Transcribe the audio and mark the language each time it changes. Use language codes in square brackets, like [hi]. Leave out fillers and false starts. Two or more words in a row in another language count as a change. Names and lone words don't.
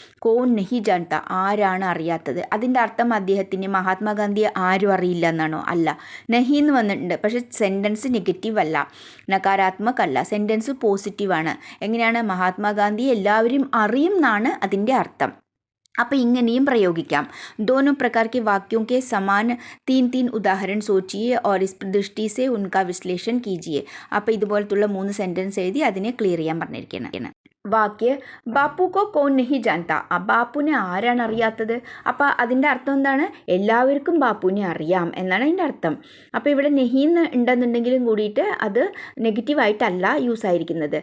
[hi] कौन नहीं जानता, [ml] ആരാണ് അറിയാത്തത്. അതിൻ്റെ അർത്ഥം അദ്ദേഹത്തിന് മഹാത്മാഗാന്ധിയെ ആരും അറിയില്ല എന്നാണോ? അല്ല. നഹി എന്ന് വന്നിട്ടുണ്ട്, പക്ഷേ സെൻറ്റൻസ് നെഗറ്റീവ് അല്ല, നകാരാത്മക അല്ല, സെൻറ്റൻസ് പോസിറ്റീവാണ്. എങ്ങനെയാണ്? മഹാത്മാഗാന്ധി എല്ലാവരും അറിയും എന്നാണ് അതിൻ്റെ അർത്ഥം. അപ്പോൾ ഇങ്ങനെയും പ്രയോഗിക്കാം. [hi] दोनों प्रकार के वाक्यों के समान 3 ഉദാഹരണം सोचिए और इस दृष्टि से उनका विश्लेषण कीजिए. [ml] അപ്പോൾ ഇതുപോലത്തുള്ള 3 സെൻറ്റൻസ് എഴുതി അതിനെ ക്ലിയർ ചെയ്യാൻ പറഞ്ഞിരിക്കുകയാണ്. [hi] वाक्य बापू को कौन नहीं जानता, [ml] ആ ബാപ്പുവിനെ ആരാണ് അറിയാത്തത്. അപ്പോൾ അതിൻ്റെ അർത്ഥം എന്താണ്? എല്ലാവർക്കും ബാപ്പുവിനെ അറിയാം എന്നാണ് അതിൻ്റെ അർത്ഥം. അപ്പോൾ ഇവിടെ നഹീന്ന് ഉണ്ടെന്നുണ്ടെങ്കിലും കൂടിയിട്ട് അത് നെഗറ്റീവായിട്ടല്ല യൂസ് ആയിരിക്കുന്നത്.